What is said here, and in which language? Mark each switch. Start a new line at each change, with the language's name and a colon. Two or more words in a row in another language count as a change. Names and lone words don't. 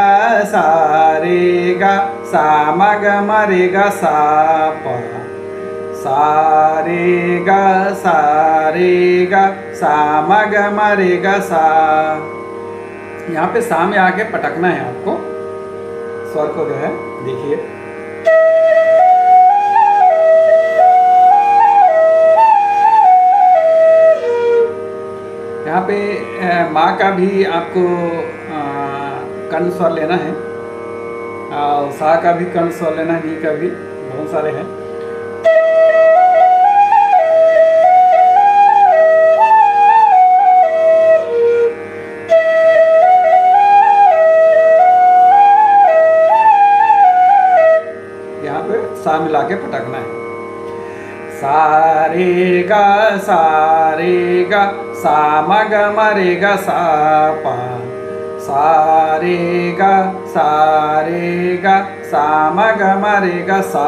Hindi: सा मा ग म रे ग सा पा सा रे गा सा म ग म रे गा सा। यहाँ पे सा में आके पटकना है आपको स्वर को जो है, देखिए। यहाँ पे माँ का भी आपको कर्ण स्वर लेना है, और सा का भी कर्ण स्वर लेना है, नी का भी, बहुत सारे हैं। यहाँ पे सा मिला के पटकना है। सा रे गा सा म ग म रे गा सा पा। सा रे गा सा म ग म रे गा सा।